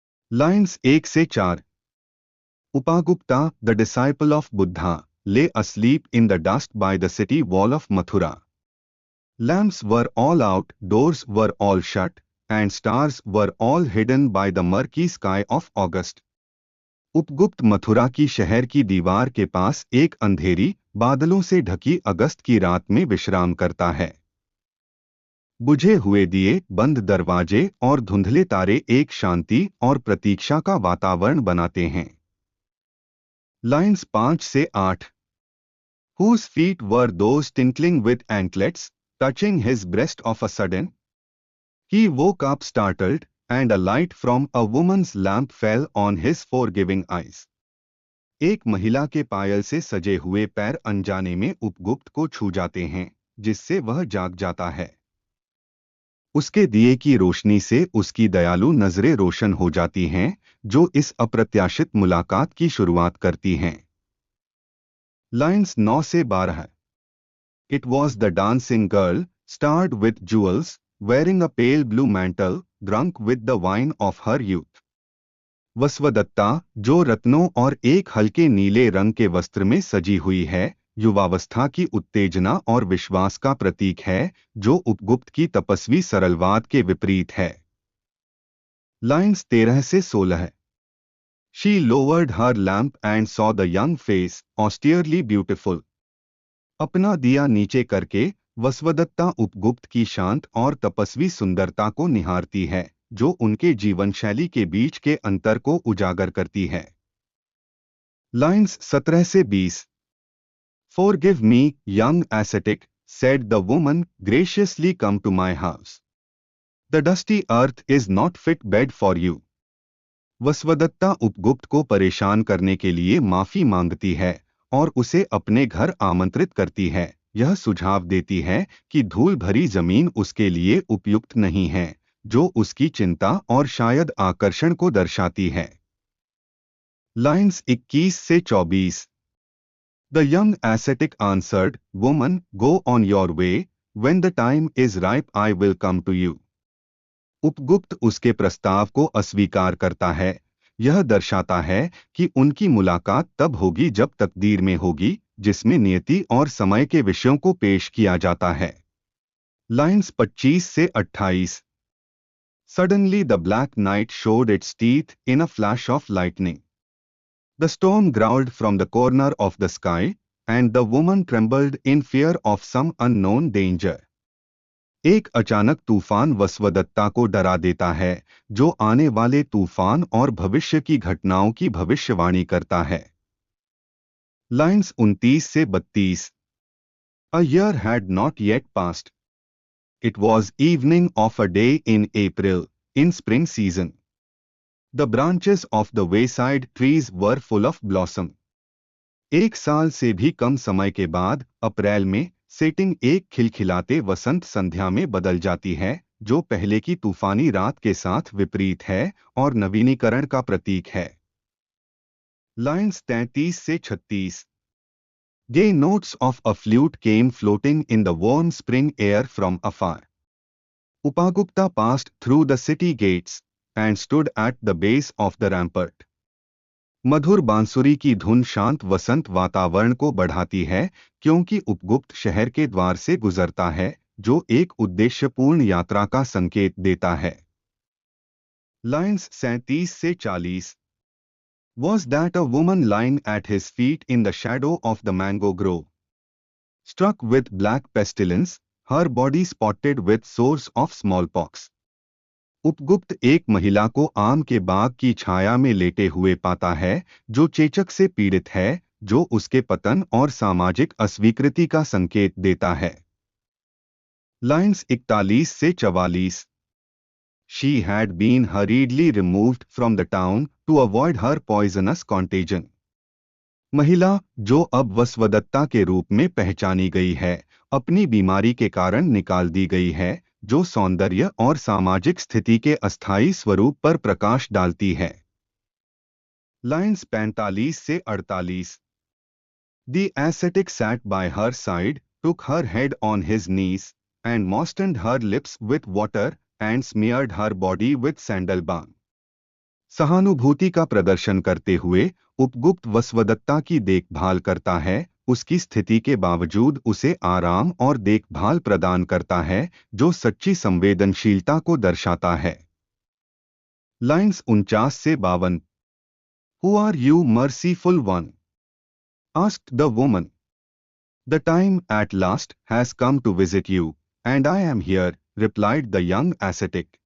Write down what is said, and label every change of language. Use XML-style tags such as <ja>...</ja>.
<en>Lines 1</en> <hi>से</hi> <en>4. Upagupta, the disciple of Buddha, lay asleep in the dust by the city wall of Mathura. Lamps were all out, doors were all shut, and stars were all hidden by the murky sky of August.</en> <hi>Upagupta Mathura की शहर की दीवार के पास एक अंधेरी, बादलों से ढकी अगस्त की रात में विश्राम करता है। बुझे हुए दिए, बंद दरवाजे और धुंधले तारे एक शांति और प्रतीक्षा का वातावरण बनाते हैं। लाइन्स 5 से 8.</hi> <en>Whose feet were those tinkling with anklets, touching his breast of a sudden? He woke up startled, and a light from a woman's lamp fell on his forgiving eyes.</en> <hi>एक महिला के पायल से सजे हुए पैर अनजाने में उपगुप्त को छू जाते हैं, जिससे वह जाग जाता है। उसके दिए की रोशनी से उसकी दयालु नजरें रोशन हो जाती हैं, जो इस अप्रत्याशित मुलाकात की शुरुआत करती हैं। लाइन्स 9 से 12.</hi> <en>It was the dancing girl, starred with jewels, wearing a pale blue mantle, drunk with the wine of her youth.</en> <hi>वसवदत्ता, जो रत्नों और एक हल्के नीले रंग के वस्त्र में सजी हुई है, युवावस्था की उत्तेजना और विश्वास का प्रतीक है, जो उपगुप्त की तपस्वी सरलवाद के विपरीत है। लाइन्स 13 से 16.</hi> <en>She lowered her lamp and saw the young face, austerely beautiful.</en> <hi>अपना दिया नीचे करके वसवदत्ता उपगुप्त की शांत और तपस्वी सुंदरता को निहारती है, जो उनके जीवन शैली के बीच के अंतर को उजागर करती है। लाइन्स 17 से 20.</hi> <en>Forgive me, young ascetic, said the woman, graciously come to my house. The dusty earth is not fit bed for you.</en> <hi>वसवदत्ता Upagupta को परेशान करने के लिए माफी मांगती है और उसे अपने घर आमंत्रित करती है। यह सुझाव देती है कि धूल भरी जमीन उसके लिए उपयुक्त नहीं है, जो उसकी चिंता और शायद आकर्षण को दर्शाती है। लाइन्स 21 से 24.</hi> <en>The young ascetic answered, Woman, go on your way, when the time is ripe I will come to you.</en> <hi>Upagupta उसके प्रस्ताव को अस्वीकार करता है। यह दर्शाता है कि उनकी मुलाकात तब होगी जब तकदीर में होगी, जिसमें नियति और समय के विषयों को पेश किया जाता है। लाइन्स 25 से 28.</hi> <en>Suddenly the black night showed its teeth in a flash of lightning. The storm growled from the corner of the sky, and the woman trembled in fear of some unknown danger.</en> <hi>एक अचानक तूफान वसवदत्ता को डरा देता है, जो आने वाले तूफान और भविष्य की घटनाओं की भविष्यवाणी करता है। लाइन्स 29 से 32.</hi> <en>A year had not yet passed. It was evening of a day in April, in spring season. The branches of the wayside trees were full of blossom.</en> <hi>एक साल से भी कम समय के बाद अप्रैल में सेटिंग एक खिलखिलाते वसंत संध्या में बदल जाती है, जो पहले की तूफानी रात के साथ विपरीत है और नवीनीकरण का प्रतीक है। लाइन्स 33 से 36.</hi> <en>Gay notes of a flute came floating in the warm spring air from afar. Upagupta passed through the city gates and stood at the base of the rampart.</en> <hi>मधुर बांसुरी की धुन शांत वसंत वातावरण को बढ़ाती है, क्योंकि उपगुप्त शहर के द्वार से गुजरता है, जो एक उद्देश्यपूर्ण यात्रा का संकेत देता है। लाइन्स 37 से 40.</hi> <en>Was that a woman lying at his feet in the shadow of the mango grove? Struck with black pestilence, her body spotted with sores of smallpox.</en> <hi>Upagupta एक महिला को आम के बाग की छाया में लेटे हुए पाता है, जो चेचक से पीड़ित है, जो उसके पतन और सामाजिक अस्वीकृति का संकेत देता है। लाइन्स 41 से 44.</hi> <en>She had been hurriedly removed from the town to avoid her poisonous contagion.</en> <hi>महिला, जो अब वसवदत्ता के रूप में पहचानी गई है, अपनी बीमारी के कारण निकाल दी गई है, जो सौंदर्य और सामाजिक स्थिति के अस्थायी स्वरूप पर प्रकाश डालती है। लाइन्स 45 से 48।</hi> <en>The ascetic sat by her side, took her head on his knees, and moistened her lips with water, and smeared her body with sandal balm.</en> <hi>सहानुभूति का प्रदर्शन करते हुए उपगुप्त वसवदत्ता की देखभाल करता है, उसकी स्थिति के बावजूद उसे आराम और देखभाल प्रदान करता है, जो सच्ची संवेदनशीलता को दर्शाता है। लाइन्स 49 से 52।</hi> <en>Who are you, merciful one? asked the woman. The time at last has come to visit you, and I am here, replied the young ascetic.</en>